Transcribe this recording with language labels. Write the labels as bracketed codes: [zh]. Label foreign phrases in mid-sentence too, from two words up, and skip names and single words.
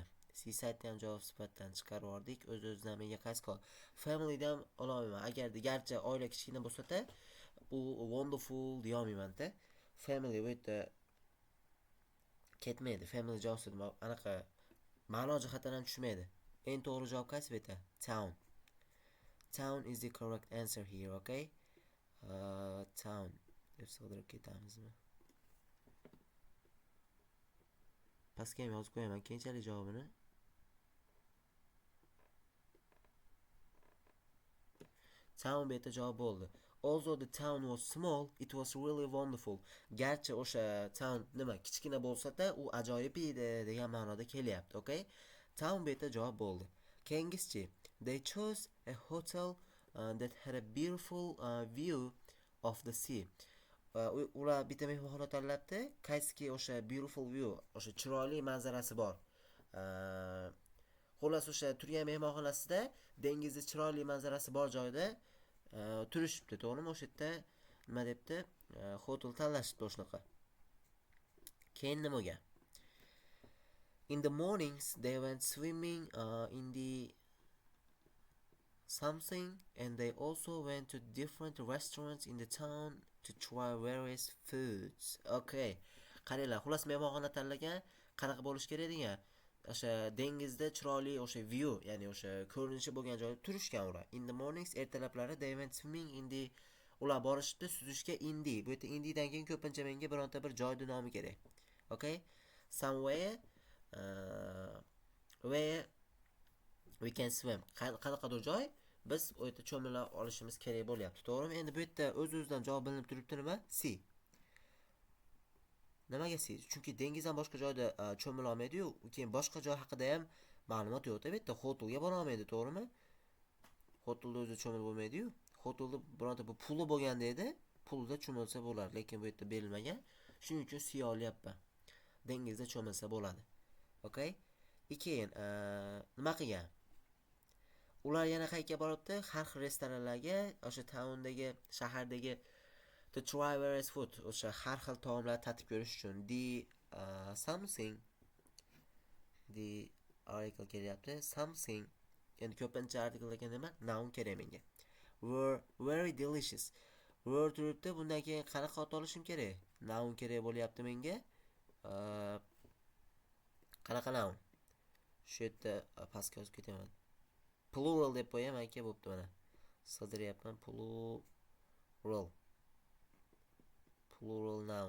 [uz] Seaside ham javob sifatdan chiqarib yubordik. O'z-o'zidan menga qaysi qol? Family dan olmayman. Agarda garchi oila kichkina bo'lsa-da, bu wonderful deya olmayman-da. Family bu yerda ketmaydi. Family javobsiz anaqa ma'no jihatdan ham tushmaydi. Eng to'g'ri javob qaysi bu yerda? Town. [en] Town is the correct answer here, okay? [uz] Town deb sig'dirib ketamizmi? Pastga ham yozib qo'yaman keyinchalik javobini. Town bu yerda javob bo'ldi. [en] Although the town was small, it was really wonderful. [uz] Garchi o'sha town nima kichkina bo'lsa-da, u ajoyib edi degan ma'noda kelyapti, okay? Town bu yerda javob bo'ldi. Keyingisi, [en] they chose a hotel that had a beautiful view of the sea. [uz] Ular bitta mehmonxona tanlabdi, qaysiki o'sha [en] beautiful view, [uz] o'sha chiroyli manzarasi bor. Xullas o'sha turgan mehmonxonasida dengizda chiroyli manzarasi bor joyda turishibdi, to'g'rimi? O'sha yerda nima debdi? Hotel tanlashibdi o'shnaqa. Keyin nima bo'lgan? [en] In the mornings they went swimming in the something, and they also went to different restaurants in the town to try various foods. Okay. [uz] Qaranglar, xullas mehmonxona tanlagan, qanaqa bo'lish kerak degan? O'sha dengizda chiroyli o'sha view, ya'ni o'sha ko'rinishi bo'lgan joyda turishgan ular. [en] In the mornings ertalablari they went swimming in the [uz] ular borishibdi suzishga indi. Bu yerda indidan keyin ko'pincha menga bironta bir joyning nomi kerak. Okay? [en] Somewhere where we can swim. [uz] Qanaqadir joy biz u yerda cho'mila olishimiz kerak bo'lyapti, to'g'rimi? Endi bu yerda o'z-o'zidan javob bilinib turibdi nima? C. Nimaga C? Chunki dengizdan boshqa joyda cho'mila olmaydi-yu, keyin boshqa joy haqida ham ma'lumot yo'q-da, bu yerda hotelga bora olmaydi, to'g'rimi? Hotelda o'zi cho'mil bo'lmaydi-yu. Hotelda bironta bu puli bo'lganda edi, pulda cho'milsa bo'lar, lekin bu yerda berilmagan. Shuning uchun C olyapman. Dengizda cho'milsa bo'ladi. Okay? Keyin nima qilgan? Ular yana qayerga boribdi? Har xil restoranlarga, o'sha towndagi, shahardagi [en] to try various food, [uz] o'sha har xil taomlarni tatib ko'rish uchun. [en] Something the article kelyapti. Something. [uz] Endi ko'pincha artikellarga nima? Noun kerak menga. [en] Were very delicious. Were turibdi. [uz] Bundan keyin qanaqa ot olishim kerak? Noun kerak bo'lyapti menga. Qanaqa noun? Shu yerda pastga yozib ketaman. Plural deb qo'yaman, aka, bo'pti mana. Sig'diryapman. [en] Plural noun.